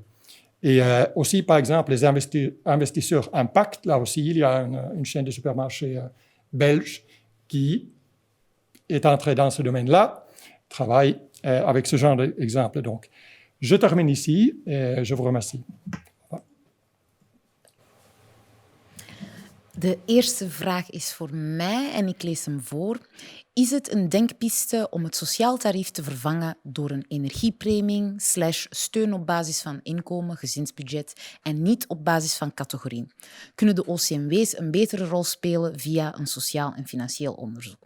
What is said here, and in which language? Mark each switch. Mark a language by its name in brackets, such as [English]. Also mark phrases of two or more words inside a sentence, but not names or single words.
[French] Et aussi, par exemple, les investisseurs impact, là aussi, il y a une chaîne de supermarchés belge qui est entrée dans ce domaine-là, travaille avec ce genre d'exemple. Donc, je termine ici et je vous remercie. [Dutch] De eerste vraag is voor mij en ik lees hem voor. Is het een denkpiste om het sociaal tarief te vervangen door een energiepremie / steun op basis van inkomen, gezinsbudget en niet op basis van categorie? Kunnen de OCMW's een betere rol spelen via een sociaal en financieel onderzoek?